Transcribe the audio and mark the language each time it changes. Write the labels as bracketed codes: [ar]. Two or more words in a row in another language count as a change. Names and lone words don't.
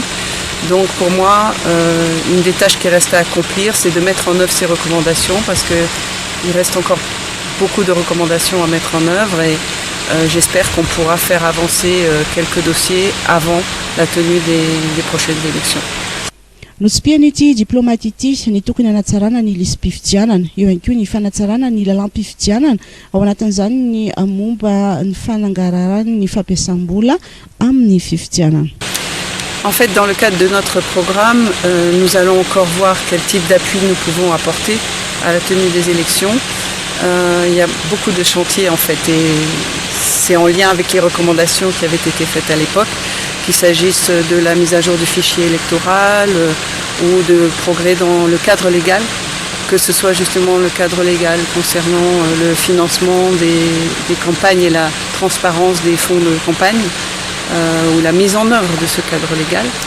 [fr] Donc pour moi, une des tâches qui reste à accomplir, c'est de mettre en œuvre ces recommandations, parce qu'il reste encore beaucoup de recommandations à mettre en œuvre, et j'espère qu'on pourra faire avancer quelques dossiers avant la tenue des prochaines élections. [mg] Notsipiana ity diplomate ity ny tokony hanatsarana ny lisam-pifidianana eo ihany koa ny fanatsarana ny lalam-pifidianana ao anatin'izany ny momba ny fanangarahana ny fampiasam-bola amin'ny fifidianana. [fr] En fait, dans le cadre de notre programme, nous allons encore voir quel type d'appui nous pouvons apporter à la tenue des élections. Il y a beaucoup de chantiers en fait et c'est en lien avec les recommandations qui avaient été faites à l'époque, qu'il s'agisse de la mise à jour du fichier électoral ou de progrès dans le cadre légal, que ce soit justement le cadre légal concernant le financement des campagnes et la transparence des fonds de campagne ou la mise en œuvre de ce cadre légal.